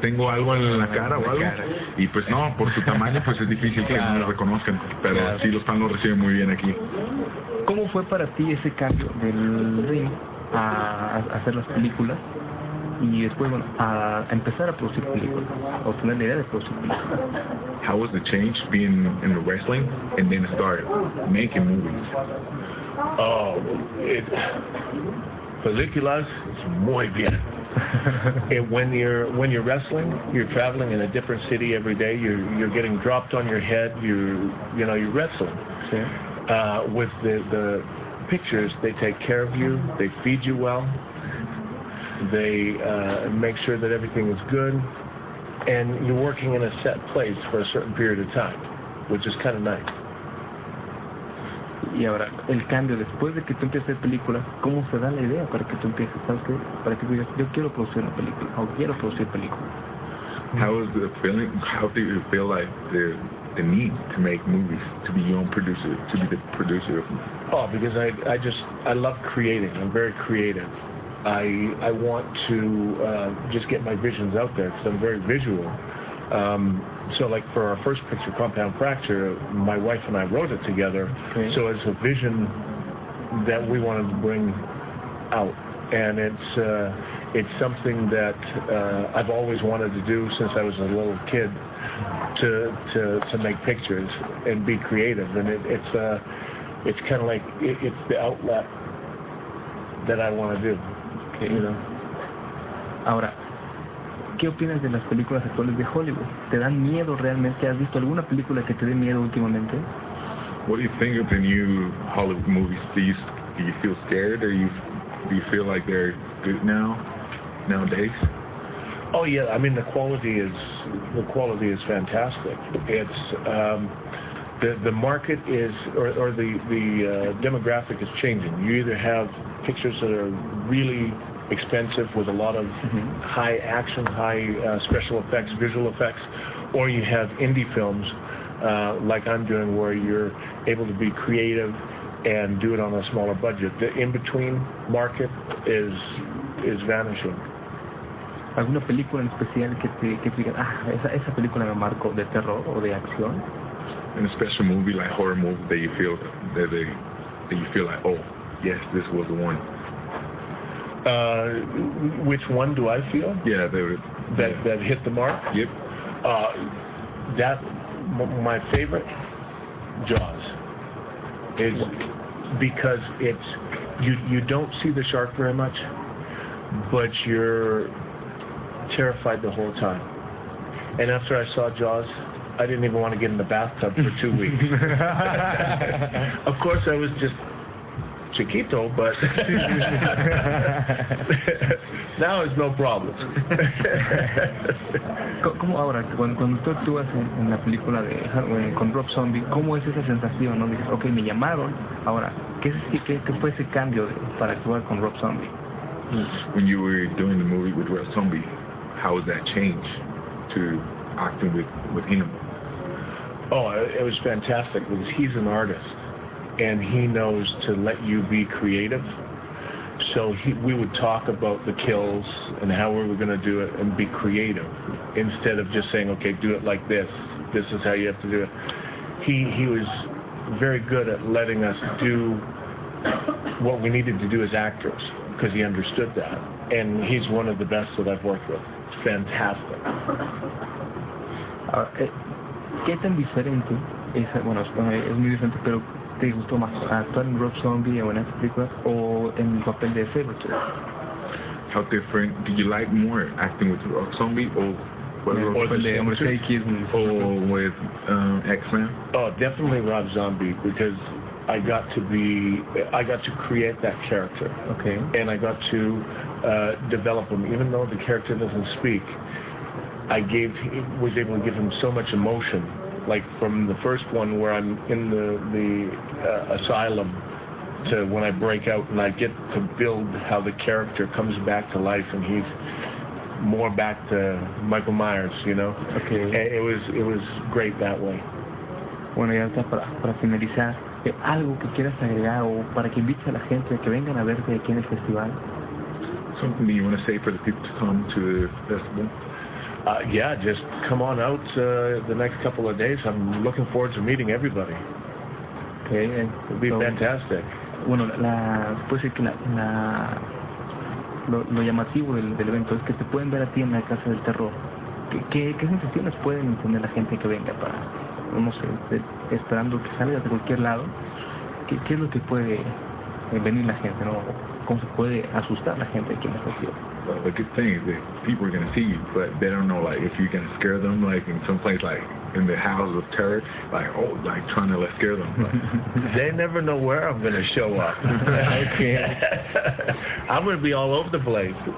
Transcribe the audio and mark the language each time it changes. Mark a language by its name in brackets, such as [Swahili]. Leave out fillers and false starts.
[Spanish] ¿Tengo algo en la cara o algo? Y pues no, por su tamaño pues es difícil que claro, no lo reconozcan, pero claro, sí, los fans lo reciben muy bien aquí. ¿Cómo fue para ti ese cambio del ring a hacer las películas y después, bueno, a empezar a producir películas o tener la idea de producir películas? [English] How was the change being in the wrestling and then start making movies? [Spanish] Películas, [English] it's [Spanish] muy bien. [English] when you're wrestling, you're traveling in a different city every day. You're getting dropped on your head. You're wrestling. With the pictures, they take care of you. They feed you well. They make sure that everything is good, and you're working in a set place for a certain period of time, which is kind of nice. [Spanish] Y ahora, el cambio, después de que tú empieces a hacer películas, ¿cómo se da la idea para que tú empieces, sabes qué? Para que tú digas, yo quiero producir una película, o quiero producir películas. [English] How is the feeling, how do you feel like the need to make movies, to be your own producer, to be the producer of movies? Oh, because I love creating, I'm very creative. I want to just get my visions out there, because I'm very visual. So like for our first picture, Compound Fracture, my wife and I wrote it together. Okay. So it's a vision that we wanted to bring out. And it's something that I've always wanted to do since I was a little kid, to make pictures and be creative. And it's kind of like, it's the outlet that I want to do, okay, you know. [Spanish] Ahora, ¿qué opinas de las películas actuales de Hollywood? ¿Te dan miedo realmente? ¿Has visto alguna película que te dé miedo últimamente? [English] What do you think of the new Hollywood movies? Do you feel scared, or do you feel like they're good now, nowadays? Oh yeah, I mean the quality is fantastic. It's the market is or the demographic is changing. You either have pictures that are really expensive with a lot of high action, high special effects, visual effects, or you have indie films like I'm doing, where you're able to be creative and do it on a smaller budget. The in-between market is vanishing. [Spanish] ¿Alguna película en especial que te digan, esa película me marcó, de terror o de acción? [English] A special movie, like horror movie, that you feel that you feel like, oh yes, this was the one. Which one do I feel? Yeah, that hit the mark. Yep. My favorite, Jaws, is because it's you don't see the shark very much, but you're terrified the whole time. And after I saw Jaws, I didn't even want to get in the bathtub for 2 weeks. Of course, I was just chiquito, but now it's no problem. [Spanish] ¿Cómo ahora, cuando tú actúas en la película con Rob Zombie, cómo es esa sensación, ¿no? Dices, okay, me llamaron, ahora, ¿qué fue ese cambio para actuar con Rob Zombie? [English] When you were doing the movie with Rob Zombie, how was that change to acting with him? Oh, it was fantastic, because he's an artist, and he knows to let you be creative. So we would talk about the kills and how we were going to do it and be creative, instead of just saying, okay, do it like this. This is how you have to do it. He was very good at letting us do what we needed to do as actors, because he understood that. And he's one of the best that I've worked with. Fantastic. [Spanish] ¿Qué tan diferente es? Bueno, es muy diferente, pero ¿te gustó más actuar en Rob Zombie o en esa película o en el papel de Saberto? [English] How different do you like more, acting with Rob Zombie or with X-Men? Oh, definitely Rob Zombie, because I got to create that character. Okay. And I got to develop him, even though the character doesn't speak. I was able to give him so much emotion, like from the first one where I'm in the asylum to when I break out, and I get to build how the character comes back to life and he's more back to Michael Myers, you know? Okay. It was great that way. [Spanish] Bueno, ya está, para finalizar, ¿algo que quieras agregar o para que invites a la gente que vengan a verte aquí en el festival? [English] Something you want to say for the people to come to the festival? Yeah, just come on out the next couple of days. I'm looking forward to meeting everybody. Okay, it'll be fantastic. [Spanish] Bueno, puede ser que lo llamativo del evento es que te pueden ver a ti en la Casa del Terror. ¿Qué sensaciones pueden tener la gente que venga para, no sé, esperando que salga de cualquier lado? ¿Qué es lo que puede venir la gente, no? ¿Cómo se puede asustar la gente aquí en la estación? [English] Well, the good thing is that people are going to see you, but they don't know, like, if you're going to scare them, like, in some place, like, in the House of Terror, like, oh, like, trying to, like, scare them. Like, they never know where I'm going to show up. Okay. I'm going to be all over the place.